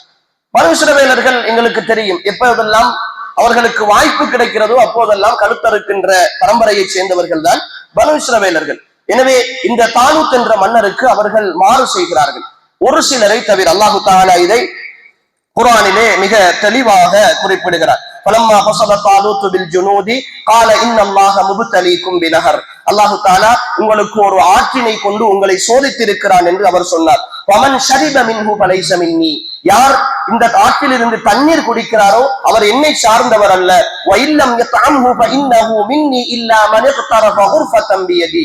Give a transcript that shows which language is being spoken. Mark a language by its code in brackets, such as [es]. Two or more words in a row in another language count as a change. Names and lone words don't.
[ta] பனு இஸ்ரவேலர்கள் எங்களுக்கு தெரியும், எப்போதெல்லாம் அவர்களுக்கு வாய்ப்பு கிடைக்கிறதோ அப்போதெல்லாம் கழுத்தறுக்கின்ற பரம்பரையை சேர்ந்தவர்கள் தான் பனு இஸ்ரவேலர்கள். எனவே இந்த தாலூத் என்ற மன்னருக்கு அவர்கள் மாறு செய்கிறார்கள், ஒரு சிலரை தவிர. [ar] الله تعالى [ta] இதை குர்ஆனிலே மிக தெளிவாக குறிப்பிடுகிறார். [ar] فلما فصل طالوت بالجنود قال ان الله مبتليكم بنهر. الله تعالى [ta] உங்களுக்கு ஒரு ஆற்றினை கொண்டு உங்களை சோதித்திருக்கிறான் என்று அவர் சொன்னார். [ar] ومن شرب منه فليس مني. [ta] யார் இந்த ஆற்றில் இருந்து தண்ணீர் குடிக்கிறாரோ அவர் என்னை சார்ந்தவர் அல்ல. [ar] ومن لم يطعمه فإنه مني إلا من اغترف غرفة بيده.